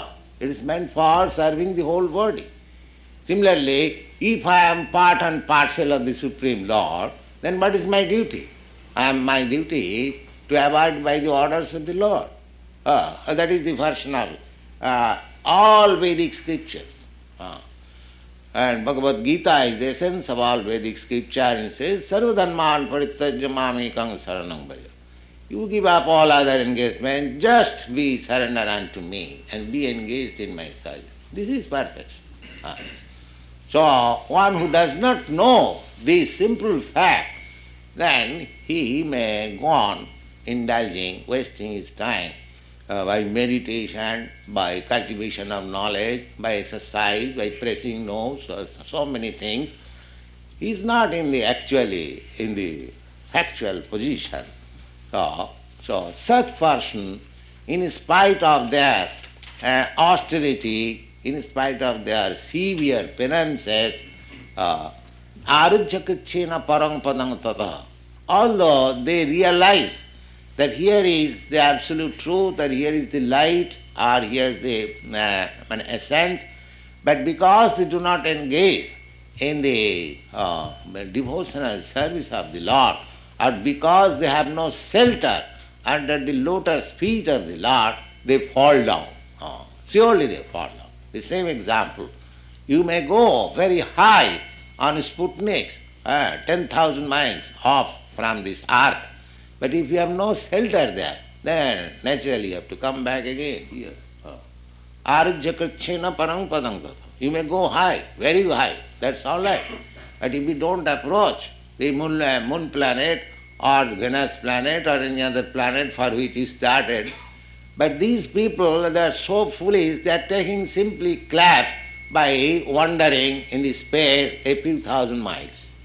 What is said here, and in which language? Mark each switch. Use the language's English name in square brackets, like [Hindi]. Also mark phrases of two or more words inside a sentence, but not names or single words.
[English] It is meant for serving the whole body. Similarly, if I am part and parcel of the Supreme Lord, then what is my duty? My duty is to abide by the orders of the Lord. That is the first novel. All Vedic scriptures. And Bhagavad Gita is the essence of all Vedic scripture, and it says, [Sanskrit] Sarvadharman parityajya mamekang saranam bhaja. [English] You give up all other engagement, just be surrender unto me and be engaged in my service. This is perfect. So one who does not know this simple fact, then he may go on indulging, wasting his time by meditation, by cultivation of knowledge, by exercise, by pressing nose, or so many things. He is not in the factual position. So such person, in spite of their austerity, in spite of their severe penances, [Sanskrit] arujjakachena parang padang tata, [English] although they realize that here is the absolute truth, that here is the light, or here is the essence, but because they do not engage in the devotional service of the Lord, or because they have no shelter under the lotus feet of the Lord, they fall down. Surely they fall down. The same example. You may go very high on Sputniks, 10,000 miles off from this earth, but if you have no shelter there, then naturally you have to come back again here. [Sanskrit] Arujjakachena parang padang tata. [English] You may go high, very high, that's all right. But if you don't approach the moon planet or Venus planet or any other planet for which you started, but these people, they are so foolish, they are taking simply class by wandering in the space a few thousand miles.